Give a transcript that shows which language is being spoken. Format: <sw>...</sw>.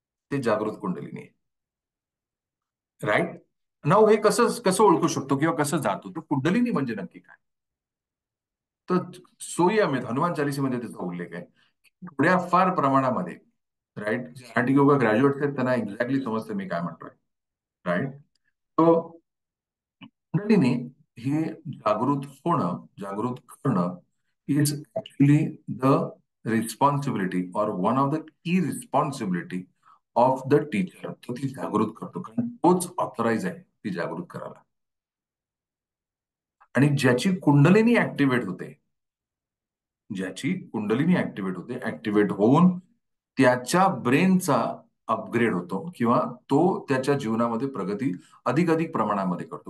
<mr>ते जागृत कुंडलिनी आहे, राईट. नाव हे कसं कसं ओळखू शकतो किंवा कसं जातो, तर कुंडलिनी म्हणजे नक्की काय? तर सोयी अमित हनुमान चालिसेमध्ये त्याचा उल्लेख आहे. थोड्या फार प्रमाणामध्ये, राईट, जे योगा ग्रॅज्युएट्स आहेत त्यांना एक्झॅक्टली समजतं मी काय म्हणतोय, राईट. तो कुंडलिनी हे जागृत होणं, जागृत करणं</mr> <en>Is actually the responsibility और one of the key responsibility of the teacher.</en> <mr>तो ती जागृत करतो, कारण तोच ऑथराईज आहे ती जागृत करायला. आणि ज्याची कुंडलिनी ऍक्टिव्हेट होते, ज्याची कुंडलिनी ऍक्टिव्हेट होते, ऍक्टिव्हेट होऊन त्याच्या ब्रेनचा अपग्रेड होतो, किंवा तो त्याच्या जीवनामध्ये प्रगती अधिक अधिक प्रमाणामध्ये करतो.</mr>